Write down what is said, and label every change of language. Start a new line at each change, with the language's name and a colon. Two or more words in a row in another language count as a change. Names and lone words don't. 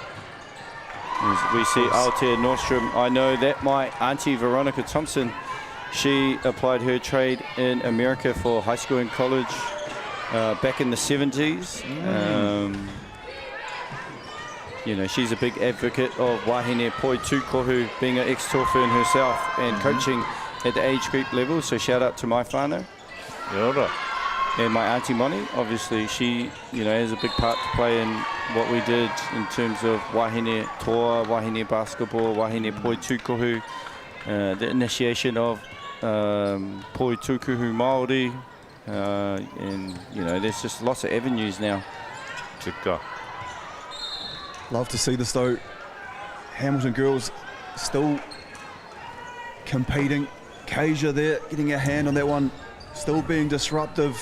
English: As we see Aotea Nordstrom. I know that my auntie Veronica Thompson, She applied her trade in America for high school and college back in the 70s. You know, she's a big advocate of
Māori: wahine poi tūkohu,
English: being an ex-tour fern herself and coaching at the age group level. So shout out to my whānau. And my auntie Moni, obviously she, you know, has a big part to play in what we did in terms of
Māori: wahine toa,
English: wahine basketball,
Māori: wahine poi tūkohu,
English: the initiation of
Māori: poi tūkohu Māori,
English: and you know, there's just lots of avenues now. Love to see this though. Hamilton girls still competing. Keisha there, getting a hand on that one, still being disruptive.